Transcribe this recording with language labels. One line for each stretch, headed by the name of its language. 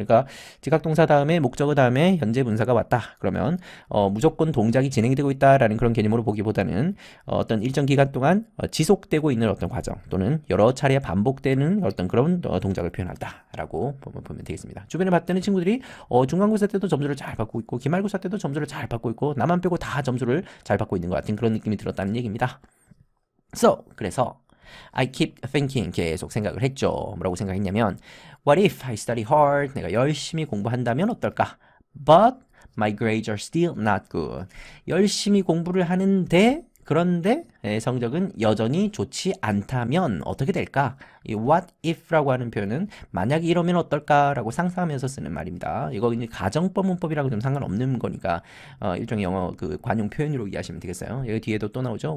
Korean: 그러니까 지각동사 다음에 목적어 다음에 현재 분사가 왔다. 그러면 무조건 동작이 진행되고 있다라는 그런 개념으로 보기보다는 어떤 일정 기간 동안 지속되고 있는 어떤 과정 또는 여러 차례 반복되는 어떤 그런 동작을 표현한다라고 보면 되겠습니다. 주변에 봤더니 친구들이 중간고사 때도 점수를 잘 받고 있고 기말고사 때도 점수를 잘 받고 있고 나만 빼고 다 점수를 잘 받고 있는 것 같은 그런 느낌이 들었다는 얘기입니다. 그래서
English: I keep thinking
Korean: 계속 생각을 했죠. 뭐라고 생각했냐면
English: What if I study hard?
Korean: 내가 열심히 공부한다면 어떨까?
English: But my grades are still not good.
Korean: 열심히 공부를 하는데 그런데 성적은 여전히 좋지 않다면 어떻게 될까? 이 what if라고 하는 표현은 만약에 이러면 어떨까라고 상상하면서 쓰는 말입니다. 이거 이제 가정법 문법이라고 좀 상관없는 거니까 일종의 영어 그 관용 표현으로 이해하시면 되겠어요. 여기 뒤에도 또 나오죠.